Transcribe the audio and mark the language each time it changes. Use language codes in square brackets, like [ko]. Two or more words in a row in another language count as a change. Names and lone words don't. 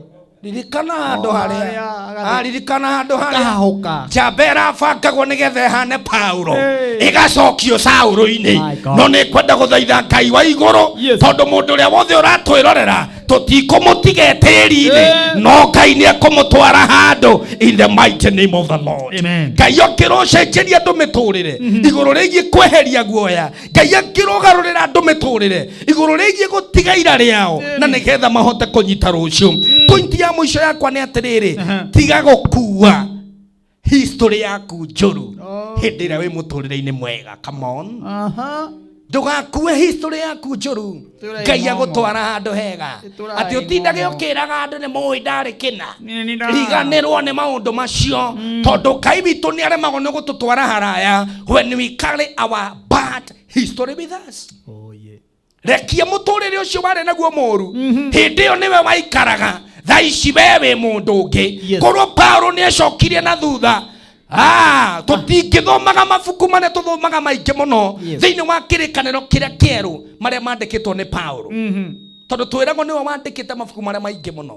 [ki] ririkana handu haria ririkana handu haria kahuka Jabera bangagwo nigetha hane Paulo igacokio Sauro-ini no ni kwenda guthaitha Ngai wa iguru tondu mundu uria wothe uratwirorera tutikumutiga tiri-ini no Ngai ni akumutwara handu [en] in the mighty name of the Lord. [ki] Ngai okirocenjeria andu miturire iguru rigie kweheria guoya Ngai akirogarurira andu miturire iguru rigie gutiga ira riao na nigetha mahote kunyita rucio. Point ya mwisho yakwa ni atiriri tiga gukua history yaku njuru hindi ira wi muturire-ini mwega. [en] Come on. [ki] Ndugakue history yaku njuru Ngai agutwara handu hega ati utindage ukiraga andu ni mui ndari kina riganirwo ni maundu macio tondu Ngai witu ni aremagwo ni gututwara haraya [en] when we carry our bad history with us. [ki] Rekia muturire ucio wari naguo moru hindi yo niwe waikaraga thaici wewe mundu ungi korwo Paulo ni acokirie na thutha tutingithomaga mabuku maria tuthomaga maingi muno thiini wa kirikaniro kiria kieru maria mandikitwo ni Paulo tondu twiragwo niwe wandikite mabuku maria maingi muno.